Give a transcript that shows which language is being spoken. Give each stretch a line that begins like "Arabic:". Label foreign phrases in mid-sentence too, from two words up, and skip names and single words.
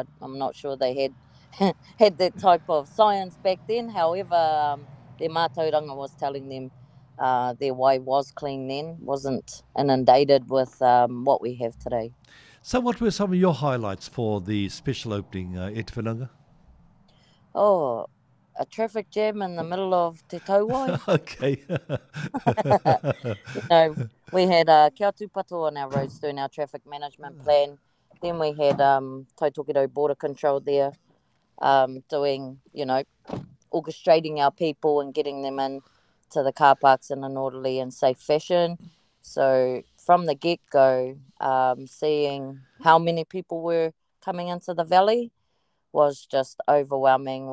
English: I'm not sure they had had that type of science back then. However, their mātauranga was telling them their wai was clean then, wasn't inundated with what we have today. So what were some of your highlights for the special opening,
Māori: e te whananga?
English: Oh, a traffic jam in the middle of Te Touwai. Okay. We had kia tūpato on our roads doing our traffic management plan. Then we had Tautokito Border Control there doing, orchestrating our people and getting them in to the car parks in an orderly and safe fashion. So from the get-go, seeing how many people were coming into the valley was just overwhelming.